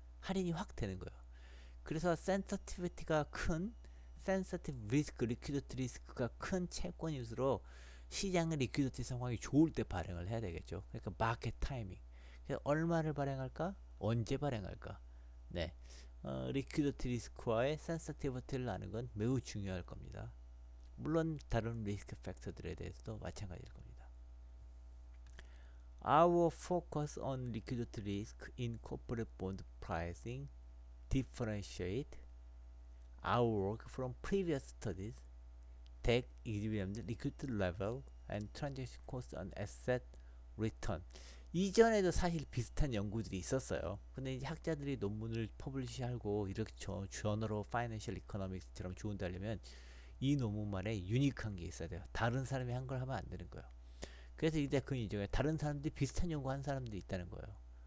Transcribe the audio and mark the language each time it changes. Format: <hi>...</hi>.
<ko>할인이 확 되는 거예요. 그래서 센시티비티가 큰 센시티브 리스크, 리퀴디티 리스크가 큰 채권일수록 시장의 리퀴디티 상황이 좋을 때 발행을 해야 되겠죠. 그러니까 마켓 타이밍. 그래서 얼마를 발행할까? 언제 발행할까? 네. 리퀴디티 리스크와의 센시티비티를 아는 건 매우 중요할 겁니다. 물론 다른 리스크 팩터들에 대해서도 마찬가지일 겁니다.</ko> <en>Our focus on liquidity risk in corporate bond pricing differentiate our work from previous studies that examined liquidity level and transaction cost on asset return.</en> <ko>이전에도 사실 비슷한 연구들이 있었어요. 근데 이제 학자들이 논문을 퍼블리시하고 이렇게 저널 파이낸셜 이코노믹스처럼 좋은 데 하려면 이 논문만에 유니크한 게 있어야 돼요. 다른 사람이 한 걸 하면 안 되는 거예요. 그래서 이제 그 이전에 다른 사람들이 비슷한 연구한 사람들이 있다는 거예요.</ko>